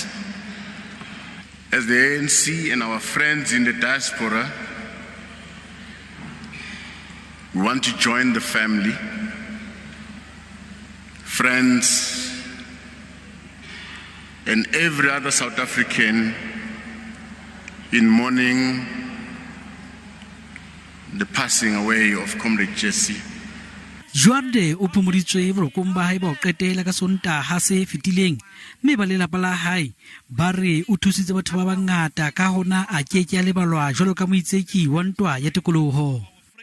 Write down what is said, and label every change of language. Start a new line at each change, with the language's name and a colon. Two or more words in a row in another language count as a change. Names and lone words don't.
English: As the ANC and our friends in the diaspora, we want to join the family, friends, and every other South African in mourning the passing away of Comrade Jessie.
Southern Sotho: Duarte o phomoditswe bolokong ba hae ba o qetela ka Sontaha se fetileng mme ba lelapa la hae ba re o thusitse batho ba bangata ka hona a keke a lebalwa jwalo ka moitseki wa ntwa ya tikoloho.